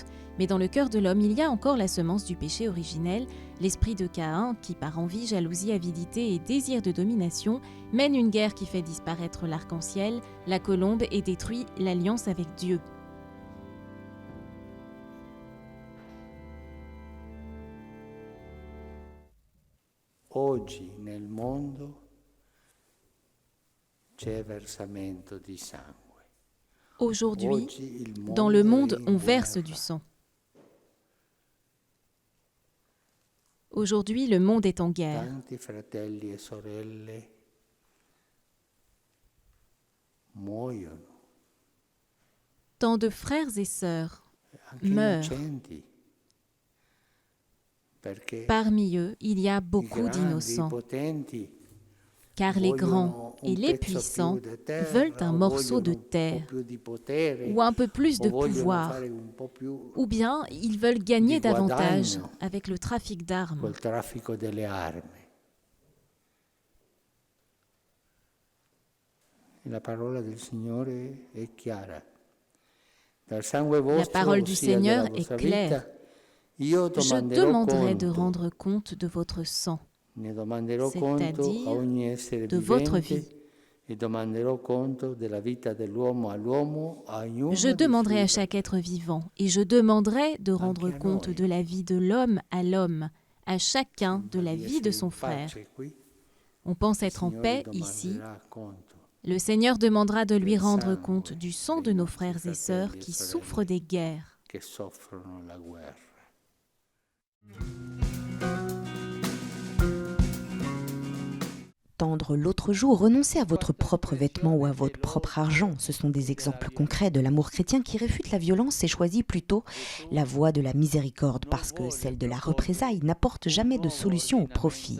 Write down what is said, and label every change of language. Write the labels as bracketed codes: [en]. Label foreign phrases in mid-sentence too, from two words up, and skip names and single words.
[fr] Mais dans le cœur de l'homme, il y a encore la semence du péché originel, l'esprit de Caïn qui, par envie, jalousie, avidité et désir de domination, mène une guerre qui fait disparaître l'arc-en-ciel, la colombe et détruit l'alliance avec Dieu. [it] oggi nel mondo c'è versamento di sangue. [fr] Aujourd'hui, [it] Oggi il [fr] dans le [it] mondo è [fr] monde, [it] in [fr] on verse [it] guerra. [fr] du sang. Aujourd'hui, le monde est en guerre. [it] Tanti fratelli e sorelle muoiono, [fr] Tant de frères et sœurs [it] anche [fr] meurent. [it] innocenti, perché [fr] Parmi eux, il y a [it] i [fr] beaucoup [it] grandi, i [fr] d'innocents, [it] potenti [fr] car les grands [it] vogliono [fr] et [it] un [fr] les [it] pezzo [fr] puissants [it] più di terra, [fr] veulent un [it] o [fr] morceau de [it] vogliono un po' [fr] terre [it] più di potere, [fr] ou un peu plus de [it] o vogliono [fr] pouvoir, [it] fare un po' più [fr] ou bien ils veulent gagner [it] di [fr] davantage [it] guadagno [fr] avec le trafic d'armes. [it] col traffico delle armi. E la parola del Signore è chiara. Dal sangue [fr] La [it] vostro, [fr] parole du [it] ossia della [fr] Seigneur est [it] vostra [fr] claire. [it] vita, io [fr] Je [it] domanderò [fr] demanderai de [it] conto. [fr] rendre compte de votre sang, [it] Ne domanderò conto a [fr] c'est-à-dire [it] ogni essere [fr] de votre vie. [it] vivente e domanderò conto della vita dell'uomo all'uomo, a ognuno [fr] Je [it] dei [fr] demanderai à [it] suoi [fr] chaque être vivant et je demanderai de rendre [it] Anche a [fr] compte [it] noi. [fr] de la vie de l'homme à l'homme, à chacun de la [it] di [fr] vie de [it] essere [fr] son [it] in [fr] frère. [it] pace qui. [fr] On pense [it] Il [fr] être en [it] Signore [fr] paix ici. [it] domanderà conto. [fr] Le Seigneur demandera de lui [it] del [fr] rendre [it] sangue [fr] compte du sang [it] dei [fr] de nos [it] nostri [fr] frères et sœurs [it] fratelli e [fr] qui [it] sorelle [fr] souffrent des guerres. [it] che soffrono la guerra. [fr] Tendre l'autre joue, renoncer à votre propre vêtement ou à votre propre argent. Ce sont des exemples concrets de l'amour chrétien qui réfute la violence et choisit plutôt la voie de la miséricorde parce que celle de la représailles n'apporte jamais de solution au profit.